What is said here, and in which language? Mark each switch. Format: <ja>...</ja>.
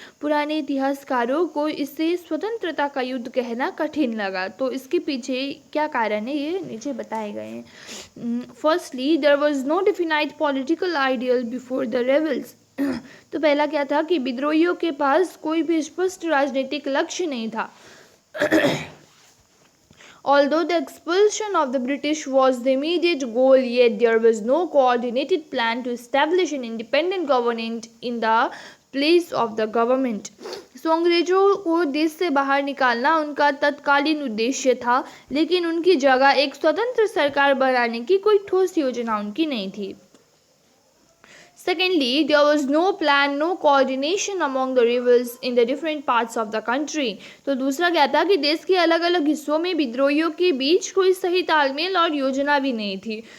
<hi>पुराने इतिहासकारों को इसे स्वतंत्रता का युद्ध कहना कठिन लगा। तो इसके पीछे क्या कारण है ये नीचे बताए गए हैं।</hi> <en>Firstly, there was no definite political ideal before the rebels.</en> <hi>तो पहला क्या था कि विद्रोहियों के पास कोई भी स्पष्ट राजनीतिक लक्ष्य नहीं था।</hi> <en>Although the expulsion of the British was the immediate goal, yet there was no coordinated plan to establish an independent government in the place of the government.</en> <hi>So अंग्रेजों को देश से बाहर निकालना उनका तत्कालीन उद्देश्य था, लेकिन उनकी जगह एक स्वतंत्र सरकार बनाने की कोई ठोस योजना उनकी नहीं थी।</hi> <en>Secondly, there was no plan, no coordination among the rebels in the different parts of the country.</en> <hi>तो दूसरा क्या था कि देश के अलग अलग हिस्सों में विद्रोहियों के बीच कोई सही तालमेल और योजना भी नहीं थी।</hi>